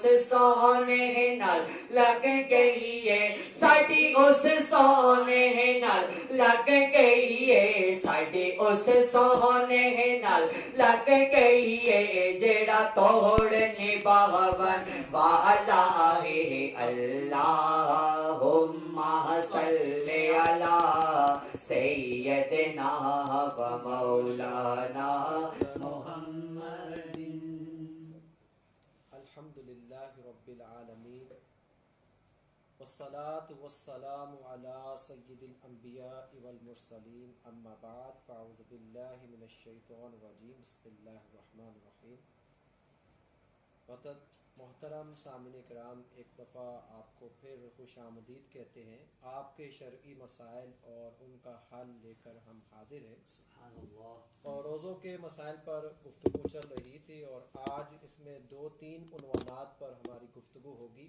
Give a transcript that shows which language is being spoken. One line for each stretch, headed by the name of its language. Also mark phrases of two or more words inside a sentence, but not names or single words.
Punjabi: سونے نال لگ گئی ہے ساڈی اس سونے نال لگ گئی ہے ساڈی اس سونے نال لگ گئی ہے جیہڑا توڑ نبھاون والا ہے
Arabic: اللهم صل على سيدنا و مولانا محمد الحمد لله رب العالمين والصلاة والسلام على سيد الأنبياء والمرسلين أما بعد فأعوذ بالله من الشيطان الرجيم بسم الله الرحمن الرحيم.
Urdu: محترم سامعین کرام، ایک دفعہ آپ کو پھر خوش آمدید کہتے ہیں. آپ کے شرعی مسائل اور ان کا حل لے کر ہم حاضر ہیں. اور روزوں کے مسائل پر گفتگو چل رہی تھی اور آج اس میں 2-3 عنوانات پر ہماری گفتگو ہوگی.